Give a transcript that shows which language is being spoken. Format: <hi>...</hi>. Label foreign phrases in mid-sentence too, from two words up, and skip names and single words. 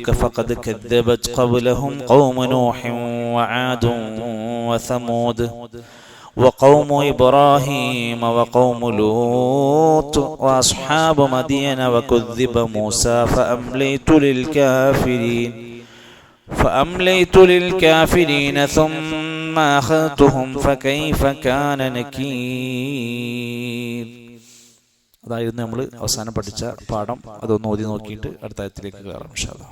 <ar>فقد كذبت قبلهم قوم نوح وعاد وثمود وقوم إبراهيم وقوم لوط وأصحاب مدين وكذب موسى فأمليت للكافرين ثم أخذتهم فكيف كان نكير.</ar> <ml>അതായിരുന്നു നമ്മൾ അവസാനം പഠിച്ച പാഠം. അതൊന്ന് ഓതി നോക്കിയിട്ട് അടുത്ത ആയത്തിലേക്ക് കയറാം</ml> <ar>إن شاء الله.</ar>